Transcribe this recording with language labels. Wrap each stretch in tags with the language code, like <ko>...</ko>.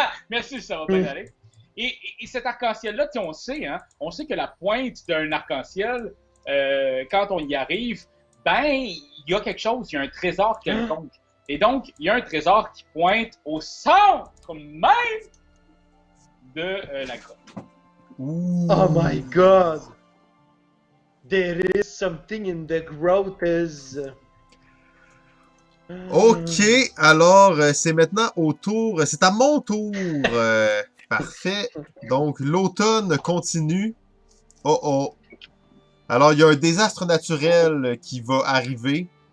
<fr>Merci, ça va bien aller. Et cet arc-en-ciel-là, on sait, hein, on sait que la pointe d'un arc-en-ciel, quand on y arrive, ben, il y a quelque chose, il y a un trésor quelconque. Et donc, il y a un trésor qui pointe au centre même de la grotte. Ouh.</fr> <en>Oh my god! There is something in the grothes.</en> <fr>Ok, alors c'est maintenant au tour. C'est à mon tour. Parfait. Donc l'automne continue. Oh oh. Alors il y a un désastre naturel qui va arriver.</fr>